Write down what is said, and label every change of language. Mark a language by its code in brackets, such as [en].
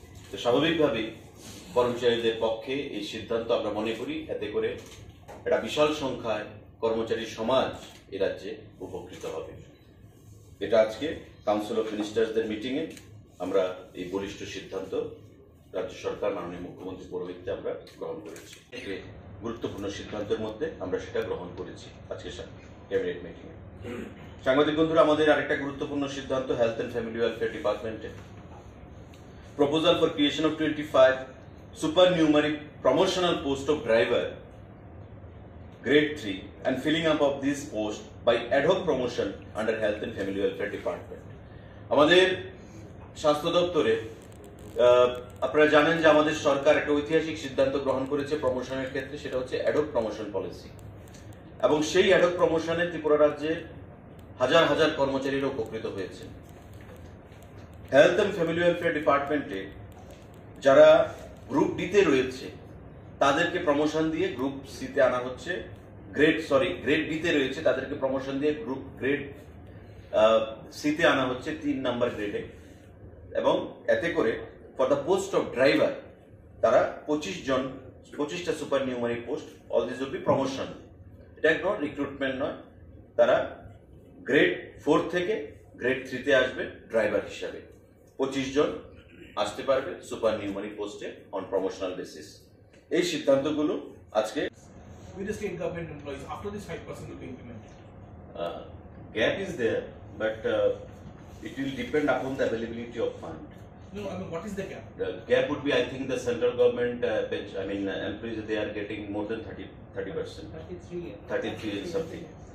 [bn] তো স্বাভাবিকভাবেই কর্মচারীদের পক্ষে এই সিদ্ধান্ত আমরা মনে করি এতে করে একটা বিশাল সংখ্যায় কর্মচারী সমাজ এ রাজ্যে উপকৃত হবে। এটা আজকে কাউন্সিল অফ মিনিস্টার্সদের মিটিংয়ে আমরা এই বলিষ্ঠ সিদ্ধান্ত রাজ্য সরকার মাননীয় মুখ্যমন্ত্রী পৌরোহিত্যে আমরা গ্রহণ করেছি। গুরুত্বপূর্ণ সিদ্ধান্তের মধ্যে আমরা সেটা গ্রহণ করেছি আজকে ক্যাবিনেট মিটিংয়ে। সাংবাদিক বন্ধুরা, আমাদের আরেকটা গুরুত্বপূর্ণ সিদ্ধান্ত [en] Health and family welfare ডিপার্টমেন্টে proposal for creation of 25 supernumerary promotional post of driver grade 3 and filling up of this post by ad hoc promotion under health and family welfare department. [bn] আমাদের স্বাস্থ্য দপ্তরে আপনারা জানেন যে আমাদের সরকার একটা ঐতিহাসিক সিদ্ধান্ত গ্রহণ করেছে প্রমোশনের ক্ষেত্রে, সেটা হচ্ছে অ্যাড হক প্রমোশন পলিসি। এবং সেই অ্যাড হক প্রমোশনে ত্রিপুরা রাজ্যে হাজার হাজার কর্মচারীরা উপকৃত হয়েছে। হেলথ এন্ড ফ্যামিলি ওয়েলফেয়ার ডিপার্টমেন্টে যারা গ্রুপ ডিতে রয়েছে তাদেরকে প্রমোশন দিয়ে গ্রুপ সিতে আনা হচ্ছে, গ্রেড ডিতে রয়েছে তাদেরকে প্রমোশন দিয়ে গ্রেড সিতে আনা হচ্ছে 3 নম্বর গ্রেডে। এবং এতে করে [en] for the post of driver [bn] তারা 25টা [en] Supernumerary post, all this will be promotion. [bn] এটা কোনো রিক্রুটমেন্ট নয়, তারা গ্রেড 4 থেকে গ্রেড 3 তে আসবে ড্রাইভার হিসাবে। 25 জন আসতে পারবে সুপার নিউমারি পোস্টে [en] On promotional basis. [bn] এই সিদ্ধান্তগুলো আজকে [en] with the state government employees after this 5% will be implemented. Gap is there, but it will depend upon the availability of fund. No, I mean, what is the gap? The gap would be, I think, the central government employees, they are getting more than 30%. 33 and something.